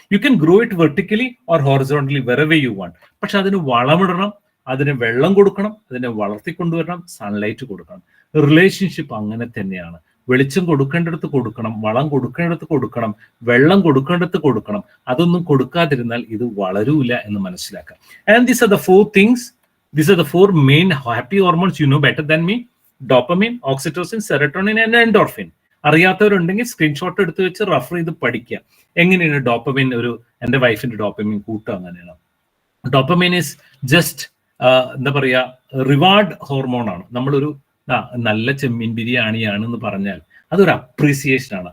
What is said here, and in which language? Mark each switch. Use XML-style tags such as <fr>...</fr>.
<en>You can grow it vertically or horizontally wherever you want.</en> <ml>പക്ഷെ അതിന് വളമിടണം, അതിന് വെള്ളം കൊടുക്കണം, അതിനെ വളർത്തിക്കൊണ്ടുവരണം, സൺലൈറ്റ് കൊടുക്കണം. റിലേഷൻഷിപ്പ് അങ്ങനെ തന്നെയാണ്. വെളിച്ചം കൊടുക്കേണ്ടടുത്ത് കൊടുക്കണം, വളം കൊടുക്കേണ്ടടുത്ത് കൊടുക്കണം, വെള്ളം കൊടുക്കേണ്ടടുത്ത് കൊടുക്കണം. അതൊന്നും കൊടുക്കാതിരുന്നാൽ ഇത് വളരൂല എന്ന് മനസ്സിലാക്കാം.</ml> <en>And these are the 4 things. These are the 4 main happy hormones you know better than me. Dopamine, oxytocin, serotonin and endorphin.</en> <ml>അറിയാത്തവരുണ്ടെങ്കിൽ screenshot എടുത്ത് വെച്ച് റഫർ ചെയ്ത് പഠിക്കുക. എങ്ങനെയാണ് ഡോപ്പമിൻ, എൻ്റെ വൈഫിന്റെ ഡോപ്പമിൻ കൂട്ടുക അങ്ങനെയാണ്. ഡോപ്പമിൻ</ml> <en>is just</en> <ml>എന്താ പറയാ, റിവാർഡ് ഹോർമോൺ ആണ്. നമ്മളൊരു നല്ല ചെമ്മീൻ ബിരിയാണിയാണെന്ന് പറഞ്ഞാൽ അതൊരു അപ്രീസിയേഷൻ ആണ്.</ml>